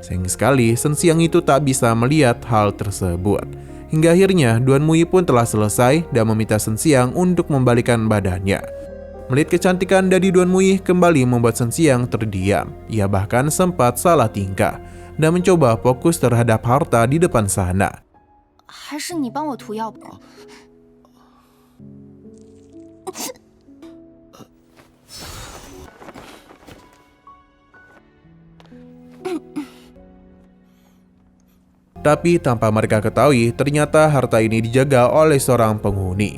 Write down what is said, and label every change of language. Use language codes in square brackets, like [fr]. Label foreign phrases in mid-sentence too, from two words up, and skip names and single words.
[id] Sayang sekali, Shen Xiang itu tak bisa melihat hal tersebut. Hingga akhirnya Duan Muyi pun telah selesai dan meminta Shen Xiang untuk membalikan badannya. Melihat kecantikan dari Duan Muyi kembali membuat Shen Xiang terdiam. Ia bahkan sempat salah tingkah dan mencoba fokus terhadap harta di depan sana. [zh] 还是你帮我涂药吧。 [id] Tapi tanpa mereka ketahui, ternyata harta ini dijaga oleh seorang penghuni.